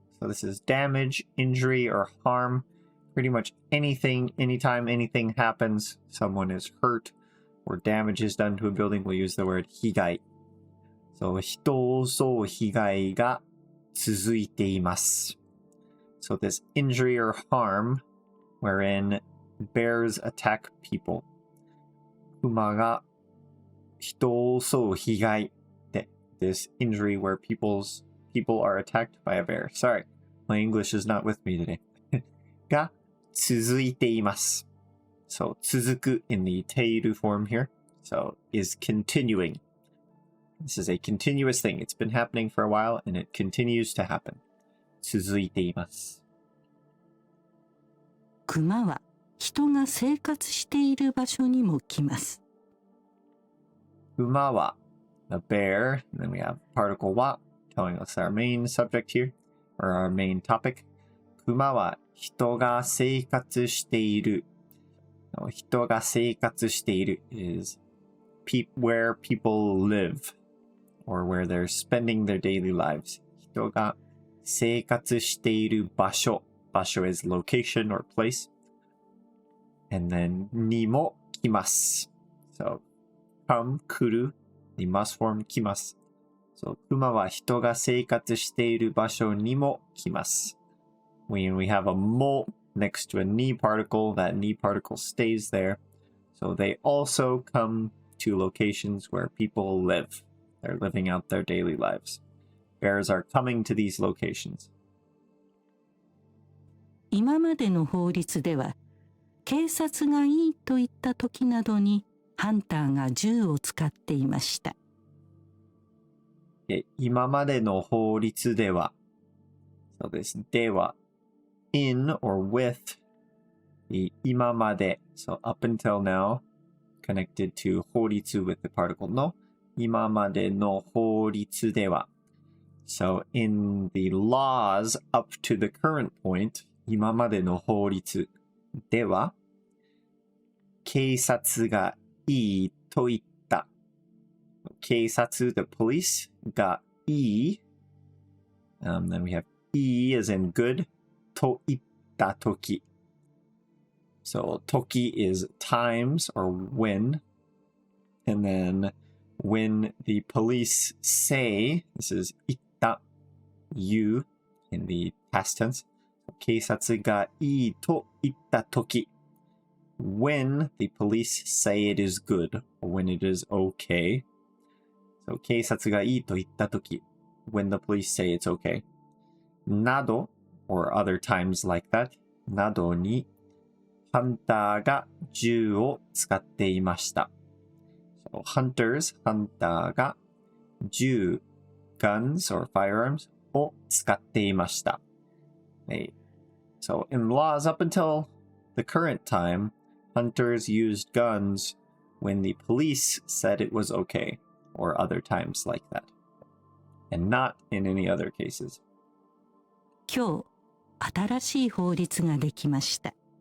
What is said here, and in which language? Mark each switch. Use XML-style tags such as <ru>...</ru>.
<en>So this is damage, injury, or harm. Pretty much anything, anytime anything happens, someone is hurt or damage is done to a building, we'll use the word 被害。</en> <ja>So 人を襲う被害が続いています。</ja> <en>So this injury or harm wherein bears attack people.</en> <ja>熊が人を襲う被害で</ja> <en>this injury where people are attacked by a bear. Sorry, my English is not with me today.</en> <ja>が続いています。</ja> <en>So 続く in the ている form here. So is continuing. This is a continuous thing. It's been happening for a while and it continues to happen.</en> <ja>続いています。熊は人が生活している場所にも来ます。</ja> <en>熊は a bear, and then we have particle は telling us our main subject here, or our main topic.</en> <ja>熊は人が生活している。人が生活している</ja> <en>is where people live, or where they're spending their daily lives.</en> <ja>人が生活している場所。</ja> <en>場所 is location or place. And then にも来ます。 So, come, 来る、に must form 来ます。</en> <ja>So, 熊は人が生活している場所にも来ます。</ja> <en>When we have a も next to a に particle, that に particle stays there. So, they also come to locations where people live. They're living out their daily lives. Bears are coming to these locations.</en> <ja>今までの法律では、警察がいいと言った時などにハンターが銃を使っていました。今までの法律では、そうです。</ja> <en>では、in or with 今まで、so up until now, connected to 法律 with the particle の今までの法律では。 So in the laws up to the current point,</en> <ja>今までの法律では、警察がいいと言った。</ja> <en>警察 the police がいい。 Then we have いい as in good と言ったとき。 So 時 is times or when. And then when the police say, this is 言った you in the past tense.</en> <ja>警察がいいと言ったとき。</ja> <en>When the police say it is good, or when it is okay.</en> <ja>So 警察がいいと言ったとき。</ja> <en>When the police say it's okay. など or other times like that</en> <ja>などにハンターが銃を使っていました。</ja> <en>So hunters ハンターが銃 guns or firearms を使っていました。 So in laws up until the current time, hunters used guns when the police said it was okay, or other times like that, and not in any other cases.</en> <ja>今日、新しい法律ができました。</ja>